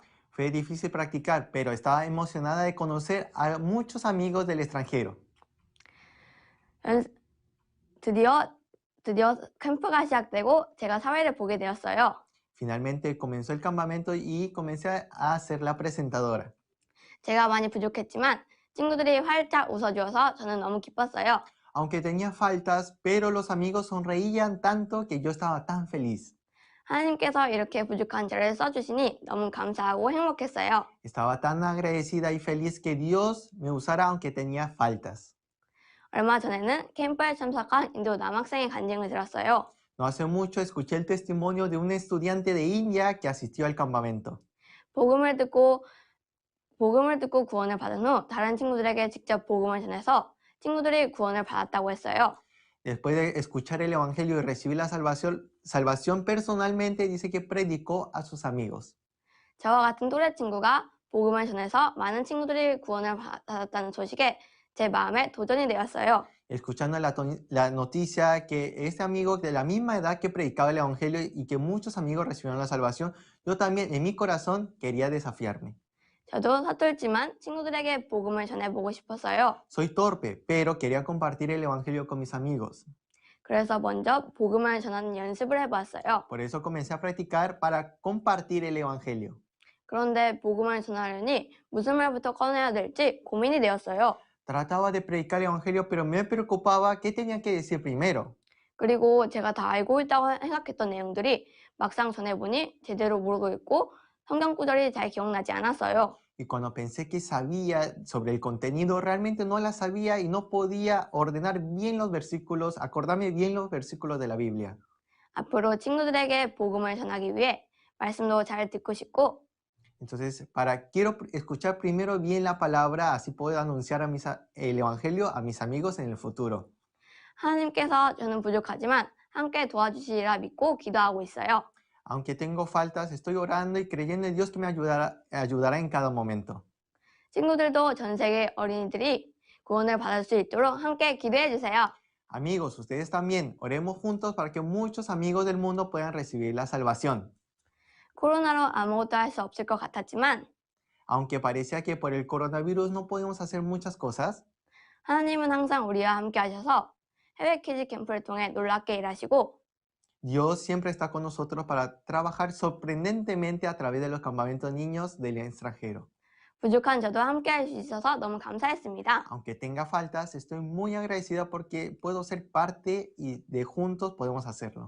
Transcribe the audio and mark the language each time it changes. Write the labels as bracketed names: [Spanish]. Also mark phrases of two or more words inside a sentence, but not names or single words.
[Spanish] Fue difícil practicar, pero estaba emocionada de conocer a muchos amigos del extranjero. [Korean] 드디어 캠프가 시작되고 제가 사회를 보게 되었어요. [Spanish] Finalmente comenzó el campamento y comencé a ser la presentadora. [Korean] 제가 많이 부족했지만 친구들이 활짝 웃어주어서 저는 너무 기뻤어요. [Spanish] Aunque tenía faltas, pero los amigos sonreían tanto que yo estaba tan feliz. [Korean] 하나님께서 이렇게 부족한 저를 써주시니 너무 감사하고 행복했어요. [Spanish] Estaba tan agradecida y feliz que Dios me usara aunque tenía faltas. [Korean] 얼마 전에는 캠프에 참석한 인도 남학생의 간증을 들었어요. [Spanish] No hace mucho escuché el testimonio de un estudiante de India que asistió al campamento. [Korean] 복음을 듣고 구원을 받은 후 다른 친구들에게 직접 복음을 전해서 친구들이 구원을 받았다고 했어요. [Spanish] Después de escuchar el evangelio y recibir la salvación personalmente, dice que predicó a sus amigos. [Korean] 저와 같은 또래 친구가 복음을 전해서 많은 친구들이 구원을 받았다는 소식에 제 마음에 도전이 되었어요. [Spanish] Escuchando la noticia que este amigo de la misma edad que predicaba el evangelio y que muchos amigos recibieron la salvación, yo también en mi corazón quería desafiarme. [Korean] 저도 서툴지만 친구들에게 복음을 전해보고 싶었어요. [Spanish] Soy torpe, pero quería compartir el evangelio con mis amigos. [Korean] 그래서 먼저 복음을 전하는 연습을 해봤어요. [Spanish] Por eso comencé a practicar para compartir el evangelio. [Korean] 그런데 복음을 전하려니 무슨 말부터 꺼내야 될지 고민이 되었어요. [Spanish] Trataba de predicar el evangelio, pero me preocupaba qué tenía que decir primero. [Korean] 그리고 제가 다 알고 있다고 생각했던 내용들이 막상 전해보니 제대로 모르고 있고 성경 구절이 잘 기억나지 않았어요. [Spanish] Y cuando pensé que sabía sobre el contenido, realmente no la sabía y no podía ordenar bien los versículos, acordarme bien los versículos de la Biblia. [Korean] 앞으로 친구들에게 복음을 전하기 위해 말씀도 잘 듣고 싶고 [Spanish] Entonces, quiero escuchar primero bien la palabra, así puedo anunciar el evangelio a mis amigos en el futuro. [Korean] 하나님께서 저는 부족하지만 함께 도와주시리라 믿고 기도하고 있어요. [Spanish] Aunque tengo faltas, estoy orando y creyendo en Dios que me ayudará en cada momento. [Korean] 친구들도 전 세계 어린이들이 구원을 받을 수 있도록 함께 기도해 주세요. [Spanish] Amigos, ustedes también, oremos juntos para que muchos amigos del mundo puedan recibir la salvación. [Korean] 코로나로 아무것도 할 수 없을 것 같았지만 [Spanish] Aunque parecía que por el coronavirus no podemos hacer muchas cosas, [Korean] 하나님은 항상 우리와 함께 하셔서 해외 키즈 캠프를 통해 놀랍게 일하시고 [Spanish] Dios siempre está con nosotros para trabajar sorprendentemente a través de los campamentos niños del extranjero. [Korean] 부족한 저도 함께 할 수 있어서 너무 감사했습니다. [Spanish] Aunque tenga faltas, estoy muy agradecida porque puedo ser parte y de juntos podemos hacerlo.